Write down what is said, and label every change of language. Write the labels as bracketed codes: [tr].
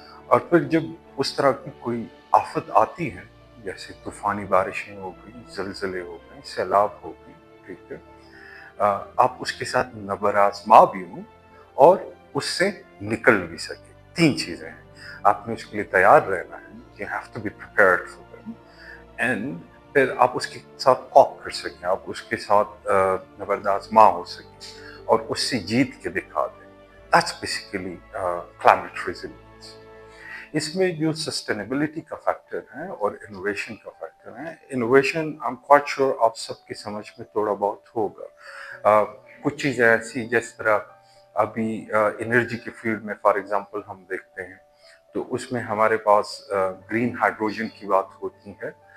[hi] और फिर जब उस तरह की कोई आफत आती है जैसे तूफ़ानी बारिशें हो गई, ज़लज़ले हो गए, सैलाब हो गई, ठीक है, आप उसके साथ नबराज़मा भी हों और उससे निकल भी सकें। 3 चीज़ें हैं, आपने उसके लिए तैयार रहना है, [en] you have to be prepared for them, [hi] and फिर आप उसके साथ कॉप कर सकें, आप उसके साथ नबराज़मा हो सकें और उससे जीत के दिखा दें। [en] That's basically climate resilience. [hi] इसमें जो सस्टेनेबिलिटी का फैक्टर है और इनोवेशन का फैक्टर है, innovation [en] I am quite sure [hi] आप सबकी समझ में थोड़ा बहुत होगा। कुछ चीज़ें ऐसी जिस तरह अभी एनर्जी के फील्ड में फॉर एग्जांपल हम देखते हैं तो उसमें हमारे पास ग्रीन हाइड्रोजन की बात होती है।